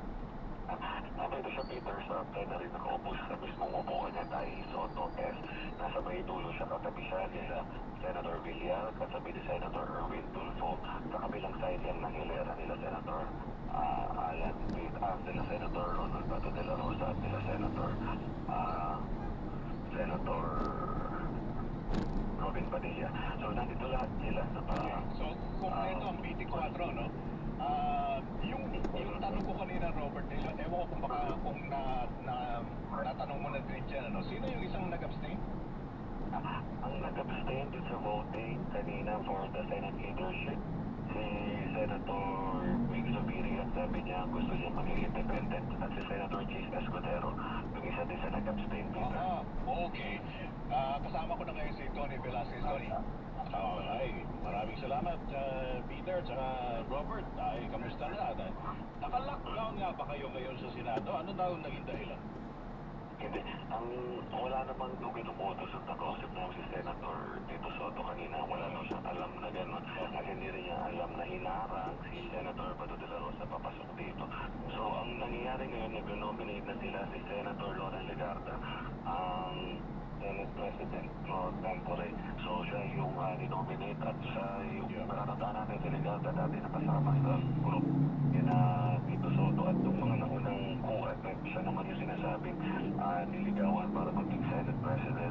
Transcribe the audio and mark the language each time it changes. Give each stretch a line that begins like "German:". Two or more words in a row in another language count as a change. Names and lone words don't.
Filipino: Nandito siya, Peter, sa plenary, nakaupo siya sa mismong upuan niya, tayo Soto S. Nasa may dulo siya, katabi siya nila Senator Villar, katabi ni Senator Erwin Tulfo, sa kabilang side yan ng hilera nila Senator Alan Pitt, nila Senator Ronald Bato de la Rosa at nila Senator Robin Padilla. So, nandito lahat sila sa So, kung ito ang BT4, no? Yung tanong ko kanina, Robert, ewan ko kung baka kung natanong mo na din dyan, ano? Sino yung isang nag-abstain? Ang nag-abstain dito sa voting kanina
English: for the Senate leadership,
Filipino: si Senator Vic Zubiri, at sabi niya gusto niya maging independent, at si Senator Chis Escudero, yung isa din sa nag-abstain dito. Okay. Kasama ko na ngayon si Tony Velasquez. Tony. Ay, maraming salamat, Peter, tsaka Robert. Ay, kamusta na? Naka-lockdown nga ba kayo ngayon sa Senado? Ano daw naging dahilan? Hindi. Wala namang binumoto sa nakausap namin si Senator Tito Soto kanina. Wala daw siyang alam na gano'n. At hindi rin niya alam na hinarang si Senator Bato de la Rosa papasok dito. So, ang nangyayari ngayon, nag-nominate na sila si Senator Loren Legarda, ang
English: Senate President pro tempore.
Filipino: So, siya yung ninominate at siya yung nakakataan natin si Legarda dati nakasama sa group na Tito Soto at yung mga naunang co-effect, siya naman yung sinasabing niligawan para maging
English: Senate President.